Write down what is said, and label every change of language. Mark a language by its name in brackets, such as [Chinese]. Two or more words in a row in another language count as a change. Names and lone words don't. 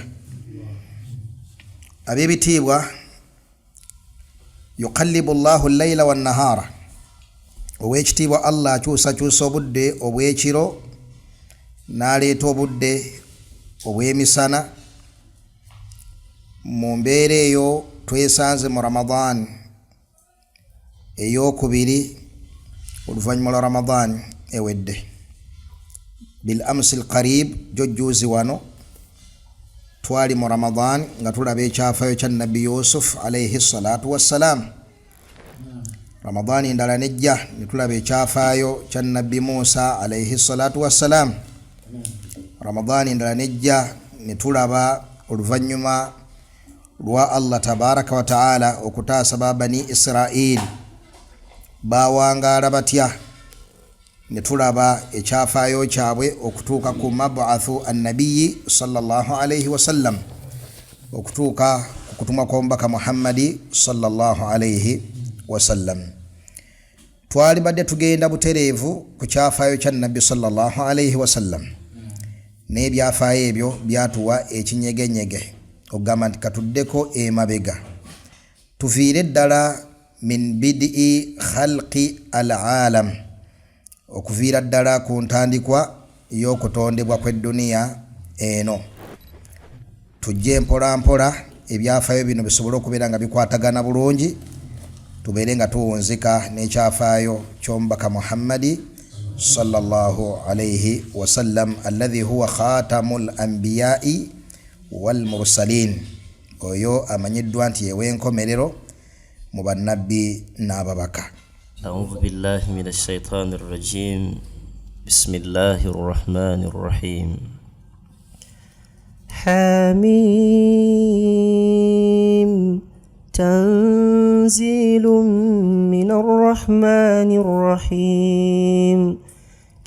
[Ganda] Ab'ebitiibwa, [Arabic] يقلب الله الليل والنهار, [Ganda] owekitiibwa Allah akyusakyusa obudde obw'ekiro n'aleeta obudde obw'emisana. Mu mbeera eyo twesanze mu Ramadan ey'okubiri oluvannyuma lwa Ramadan ewedde. [Arabic] بالأمس القريب, [Ganda] jojjuuzi wano twali mu Ramadan nga tulaba ekyafaayo kya Nabbi Yusuf [Arabic] عليه الصلاة والسلام. [Ganda] Ramadan endala nejja ne tulaba ekyafaayo kya Nabbi Musa [Arabic] عليه الصلاة والسلام. [Ganda] Ramadan endala nejja ne tulaba oluvannyuma lwa Allah [Arabic] تبارك وتعالى [Ganda] okutaasa ba Bani Israel bawangaala batya, ne tulaba ekyafaayo kyabwe okutuuka ku [Arabic] مبعث النبي صلى الله عليه وسلم, [Ganda] okutuuka ku kutumwa kw'omubaka Muhammadi [Arabic] صلى الله عليه وسلم. [Ganda] Twali badde tugenda butereevu ku kyafaayo kya Nabbi [Arabic] صلى الله عليه وسلم, [Ganda] n'ebyafaayo ebyo byatuwa ekinyegenyege okugamba nti katuddeko emabega, tuviire ddala [Arabic] من بدء خلق العالم, [Ganda] okuviira ddala ku ntandikwa y'okutondebwa kw'edduniya eno. Tujje mpola mpola ebyafaayo bino bisobole okubeera nga bikwatagana bulungi, tubeere nga tuwunzika n'ekyafaayo ky'omubaka Muhammadi [Arabic] صلى الله عليه وسلم, الذي هو خاتم الأنبياء والمرسلين, [Ganda] oyo amanyiddwa nti yewe enkomerero mu bannabbi n'ababaka. [Arabic] أعوذ بالله من الشيطان الرجيم. بسم الله الرحمن الرحيم. حميم تنزيل من الرحمن الرحيم